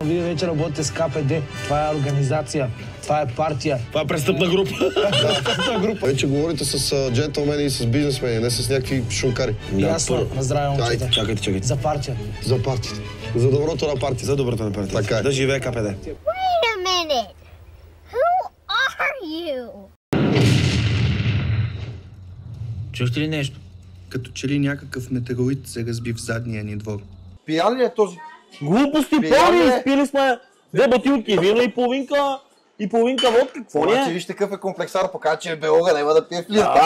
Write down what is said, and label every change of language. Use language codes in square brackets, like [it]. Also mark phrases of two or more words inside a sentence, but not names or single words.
[bg] Вие вече работите с КПД. Това е организация. Това е партия. Това е престъпна група. Вече говорите с джентълмени и с бизнесмени, не с някакви шункари. Ясно. На здраве, момчета. Чакайте. За партия. За партията. За доброто на партията. За доброто на партията. Така е. Да живее КПД. [en] Wait a minute. Who are you? [bg] Чухте ли нещо? Като че ли някакъв метеорит се разби в задния ни двор. Пиян ли е този? Глупости, пълни, изпили сме 2 бутилки вина и половинка водка. Какво ли е? Вижте какъв е комплексар, покажа, че е белога, няма да пие в листа.